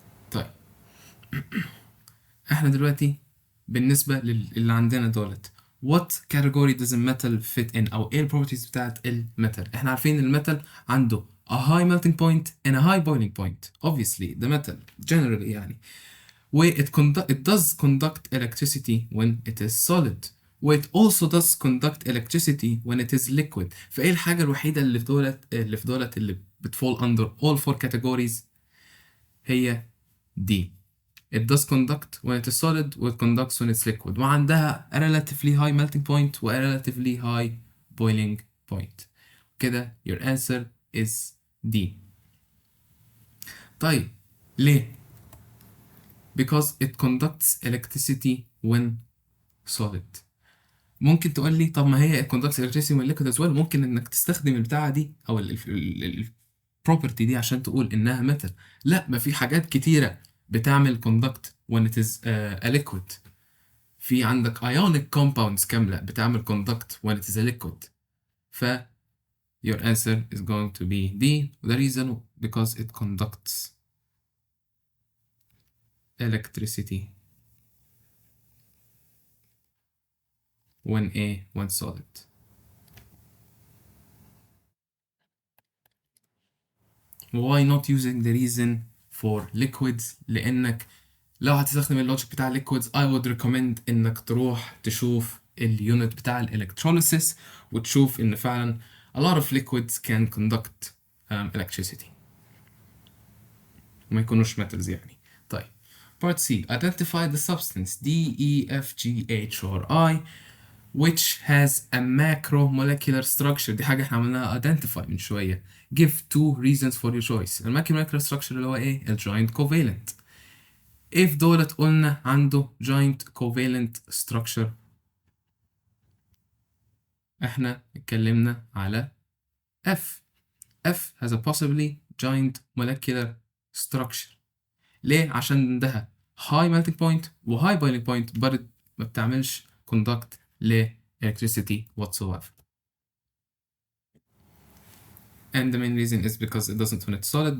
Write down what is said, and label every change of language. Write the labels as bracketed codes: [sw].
[ar] طيب احنا دلوقتي بالنسبة للي عندنا دولت [en] what category does a metal fit in [ar] أو ايه البروبرتيز بتاعت الميتال؟ احنا عارفين الميتال عنده [en] a high melting point and a high boiling point. obviously the metal generally يعني. it does conduct electricity when it is solid. it also does conduct electricity when it is liquid. [ar] فايه الحاجة الوحيدة اللي في دولت اللي بتفول [en] under all four categories؟ [ar] هي دي. [en] it does conduct when it is solid و it conducts when it's liquid وعندها a relatively high melting point و a relatively high boiling point. [ar] كده [en] your answer is D. [ar] طيب ليه؟ [en] because it conducts electricity when solid. [ar] ممكن تقول لي طب ما هي [en] it conducts electricity when liquid as well. [ar] ممكن انك تستخدم البتاعة دي او property دي عشان تقول إنها metal. لا، ما في حاجات كتيرة بتعمل [en] conduct when it is a liquid. [ar] في عندك [en] ionic compounds [ar] كاملة بتعمل [en] conduct when it is a liquid. ف your answer is going to be D. The reason because it conducts electricity when solid. Why not using the reason for liquids؟ [ar] لأنك لو هتستخدم اللوجيك بتاع [en] liquids I would recommend [ar] إنك تروح تشوف اليونت بتاع الالكتروليسيس وتشوف إن فعلا [en] a lot of liquids can conduct electricity [ar] وما يكونوش [en] metals يعني. طيب part C identify the substance D E F G H or I which has a macromolecular structure. [ar] دي حاجة احنا عملناها identify من شوية. [en] Give two reasons for your choice. [ar] الماكرومولكيولار structure اللي هو ايه؟ الجوينت covalent. if دولت قلنا عنده [en] joint covalent structure [ar] احنا اتكلمنا على F. [en] F has a possibly joint molecular structure. [ar] ليه؟ عشان عندها [en] high melting point و high boiling point but [ar] ما بتعملش [en] conduct ل electricity whatsoever. And the main reason is because it doesn't when it's solid.